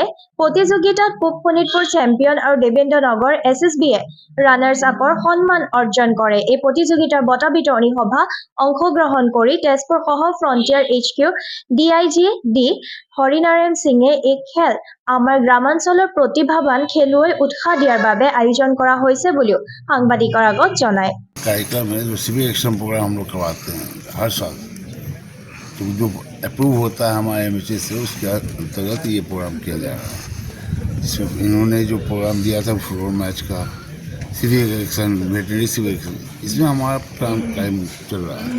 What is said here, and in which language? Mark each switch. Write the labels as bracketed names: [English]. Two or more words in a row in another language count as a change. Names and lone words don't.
[Assamese] প্ৰতিযোগিতাত পূব শোণিতপুৰ চেম্পিয়ন আৰু দেবেন্দ্ৰনগৰ SSBয়ে [English] runners upৰ [Assamese] সন্মান অৰ্জন কৰে। এই প্ৰতিযোগিতাৰ বঁটা বিতৰণী সভা অংশগ্ৰহণ কৰি তেজপুৰ সহ [English] frontier HQ DIG [Assamese] D হৰিনাৰায়ণ সিঙে এই খেল আমাৰ গ্ৰামাঞ্চলৰ প্ৰতিভাৱান খেলুৱৈ উৎসাহ দিয়াৰ বাবে আয়োজন কৰা হৈছে বুলিও সাংবাদিকৰ আগত জনায়। [Hindi] कार्यक्रम है जो [English] civic action program [Hindi] हम लोग करवाते हैं हर साल, तो जो अप्रूव होता है हमारे MHA से उसके अंतर्गत ये प्रोग्राम किया जा रहा है। जिसमें इन्होंने जो प्रोग्राम दिया था [English] football match [Hindi] का [English] civic action, veterinary civic action, [Hindi] इसमें हमारा टाइम चल रहा है।